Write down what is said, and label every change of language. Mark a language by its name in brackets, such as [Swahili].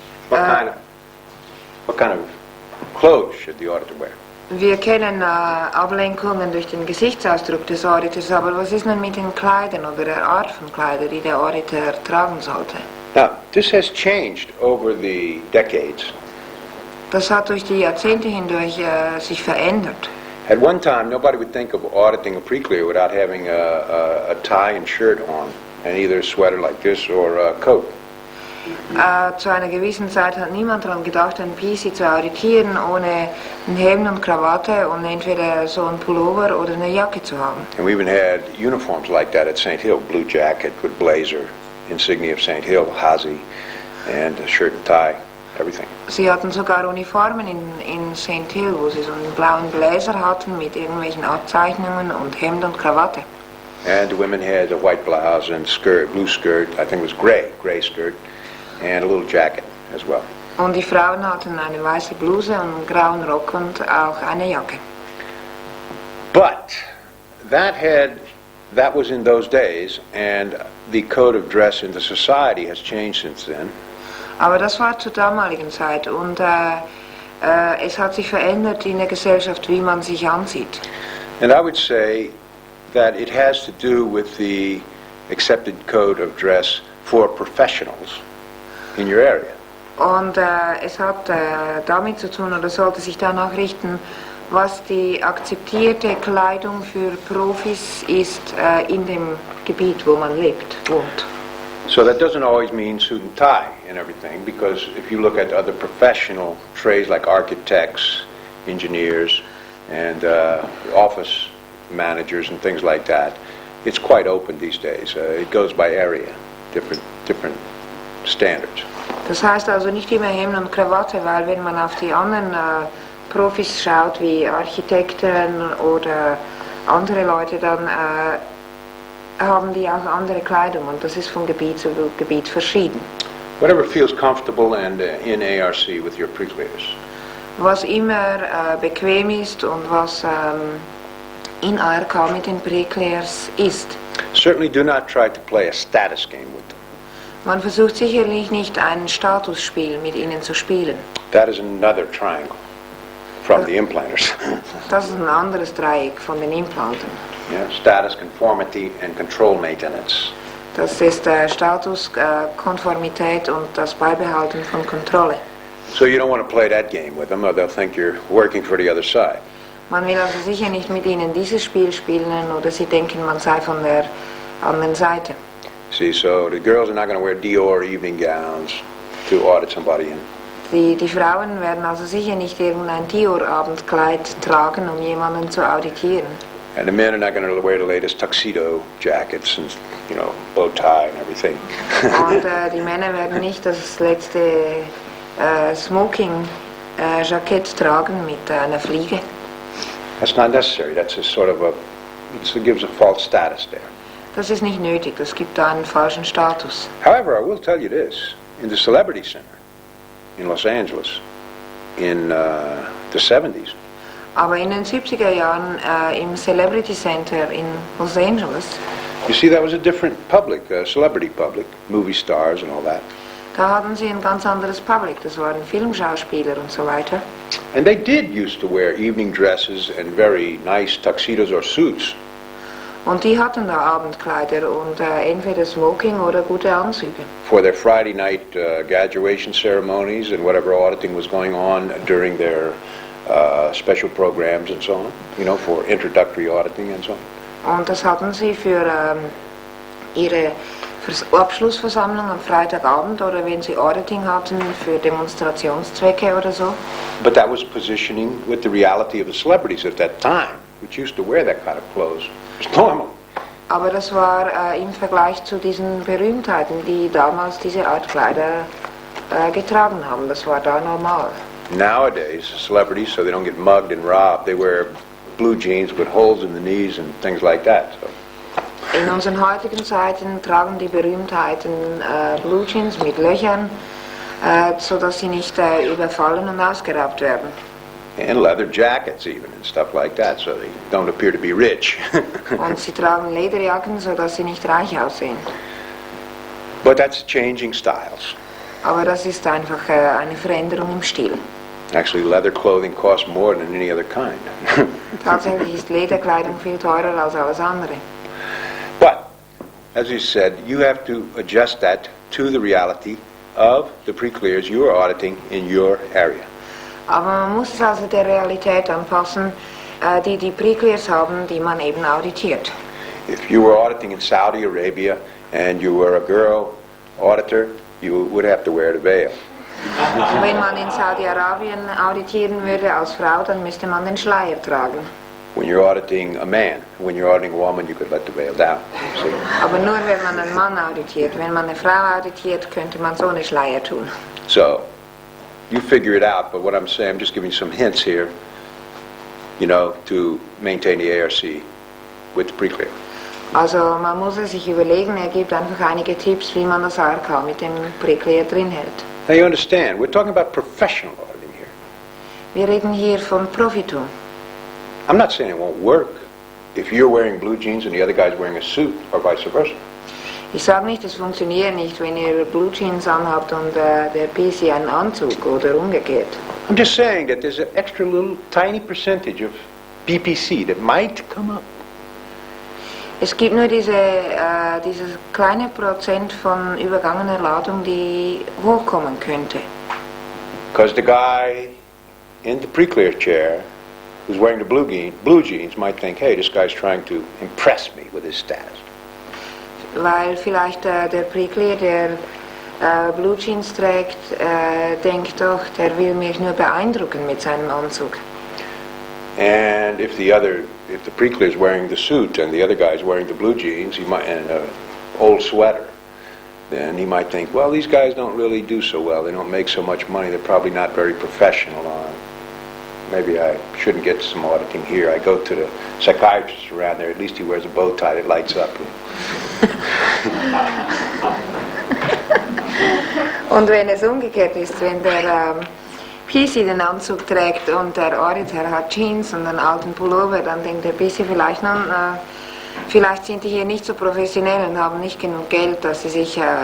[English] What kind of clothes should the auditor wear? [German] Wir kennen Ablenkungen durch den Gesichtsausdruck des Auditors, aber was ist nun mit den Kleidern oder der Art von Kleidern, die der Auditor tragen sollte? [English] Now, this has changed over the decades. [German] Das hat durch die Jahrzehnte hindurch sich verändert. [English] At one time, nobody would think of auditing a pre-clear without having a tie and shirt on, and either a sweater like this or a coat. [German] Zu einer gewissen Zeit hat niemand daran gedacht, einen PC zu auditieren, ohne ein Hemd und Krawatte und entweder so ein Pullover oder eine Jacke zu haben. [English] And we even had uniforms like that at St. Hill, blue jacket with blazer, insignia of St. Hill, hazy, and a shirt and tie, everything. [German] Sie hatten sogar Uniformen in St. Hill, wo sie so einen blauen Bläser hatten mit irgendwelchen Abzeichnungen und Hemd und Krawatte. [English] And the women had a white blouse and skirt, blue skirt, I think it was gray skirt, and a little jacket as well. [German] Und die Frauen hatten eine weiße Bluse und einen grauen Rock und auch eine Jacke. [English] But that was in those days, and the code of dress in the society has changed since then. [German] Aber das war zur damaligen Zeit und es hat sich verändert in der Gesellschaft, wie man sich ansieht. [English] And I would say that it has to do with the accepted code of dress for professionals in your area. [German] Und es hat damit zu tun, oder sollte sich danach richten, was die akzeptierte Kleidung für Profis ist in dem Gebiet, wo man lebt, wohnt. [English] So that doesn't always mean suit and tie and everything, because if you look at other professional trades like architects, engineers, and office managers and things like that, it's quite open these days. It goes by area, different standards. [German] Das heißt also nicht immer Hemd und Krawatte, weil wenn man auf die anderen Profis schaut, wie Architekten oder andere Leute, dann haben die auch andere Kleidung und das ist von Gebiet zu Gebiet verschieden. [English] Whatever feels comfortable and in ARC with your pre-clears. [German] Was immer bequem ist und was in ARK mit den Pre-Clears ist. [English] Certainly do not try to play a status game with them. [German] Man versucht sicherlich nicht ein Statusspiel mit ihnen zu spielen. [English] That is another triangle. from the implanters. [German] Das ist ein anderes Dreieck von den Implanten. [English] Yeah, status, conformity, and control maintenance. [German] Das ist Status, Konformität und das Beibehalten von Kontrolle. [English] So you don't want to play that game with them, or they'll think you're working for the other side. [German] Man will also sicher nicht mit ihnen dieses Spiel spielen oder sie denken, man sei von der anderen Seite. [English] See, so the girls are not going to wear Dior evening gowns to audit somebody in. [German] Die Frauen werden also sicher nicht irgendein Dior-Abendkleid tragen, um jemanden zu auditieren. [English] And the men are not going to wear the latest tuxedo jackets and, bow tie and everything. [German] Und die Männer werden nicht das letzte Smoking-Jackett tragen mit einer Fliege. [English] That's not necessary. That's a sort of it gives a false status there. [German] Das ist nicht nötig, das gibt da einen falschen Status. [English] However, I will tell you this. In the Celebrity Center in Los Angeles in the 70s, [German] Aber in den 70er Jahren im Celebrity Center in Los Angeles, [English] you see that was a different public, celebrity public, movie stars and all that. [German] da hatten sie ein ganz anderes Public, das waren Filmschauspieler und so weiter. [English] And they did used to wear evening dresses and very nice tuxedos or suits. [German] Und die hatten da Abendkleider und entweder Smoking oder gute Anzüge. [English] For their Friday night graduation ceremonies and whatever auditing was going on during their special programs and so on, for introductory auditing and so on. [German] Und das hatten sie für ihre Abschlussversammlung am Freitagabend oder wenn sie Auditing hatten für Demonstrationszwecke oder so. [English] But that was positioning with the reality of the celebrities at that time, which used to wear that kind of clothes. It's normal. [German] Aber das war im Vergleich zu diesen Berühmtheiten, die damals diese Art Kleider getragen haben. Das war da normal. [English] Nowadays, celebrities, so they don't get mugged and robbed, they wear blue jeans with holes in the knees and things like that. So. [German] In unseren heutigen Zeiten tragen die Berühmtheiten Blue Jeans mit Löchern, sodass sie nicht überfallen und ausgeraubt werden. [English] And leather jackets even and stuff like that, so they don't appear to be rich. [German] Und sie tragen Lederjacken, sodass sie nicht reich aussehen. [English] But that's changing styles. [German] Aber das ist einfach eine Veränderung im Stil. [English] Actually, leather clothing costs more than any other kind. [German] Tatsächlich ist Lederkleidung viel teurer als alles andere. [English] But, as you said, you have to adjust that to the reality of the pre-clears you are auditing in your area. [German] Aber man muss es also der Realität anpassen, die Pre-Clears haben, die man eben auditiert. [English] If you were auditing in Saudi Arabia and you were a girl auditor, you would have to wear the veil. [German] Wenn man in Saudi-Arabien auditieren würde als Frau, dann müsste man den Schleier tragen. [English] When you're auditing a man, when you're auditing a woman, you could let the veil down. See? [German] Aber nur wenn man einen Mann auditiert. Wenn man eine Frau auditiert, könnte man so eine Schleier tun. [English] So, you figure it out, but what I'm saying, I'm just giving some hints here, to maintain the ARC with the pre-clear. [German] Also man muss es sich überlegen, er gibt einfach einige Tipps, wie man das ARK mit dem Pre-Clear drin hält. [English] Now you understand, we're talking about professional auditing here. [German] Wir reden hier von Profitum. [English] I'm not saying it won't work if you're wearing blue jeans and the other guy's wearing a suit or vice versa. [German] Ich sage nicht, es funktioniert nicht, wenn ihr Blue Jeans anhabt und der PC einen Anzug oder umgekehrt. [English] I'm just saying that there's an extra little tiny percentage of BPC that might come up. [German] Es gibt nur dieses kleine Prozent von übergangener Ladung, die hochkommen könnte. [English] Because the guy in the pre-clear chair who's wearing the blue jeans might think, hey, this guy's trying to impress me with his status. [German] Weil vielleicht der Pre-Clear, der Blue Jeans trägt, denkt doch, der will mich nur beeindrucken mit seinem Anzug. [English] And if the pre-clear is wearing the suit and the other guy's wearing the blue jeans, and an old sweater, then he might think, well, these guys don't really do so well. They don't make so much money. They're probably not very professional. Maybe I shouldn't get some auditing here. I go to the psychiatrist around there. At least he wears a bow tie that lights up. [German] Und wenn es umgekehrt ist, wenn der PC den Anzug trägt und der Auditor hat Jeans und einen alten Pullover, dann denkt der PC vielleicht, vielleicht sind die hier nicht so professionell und haben nicht genug Geld, dass sie sich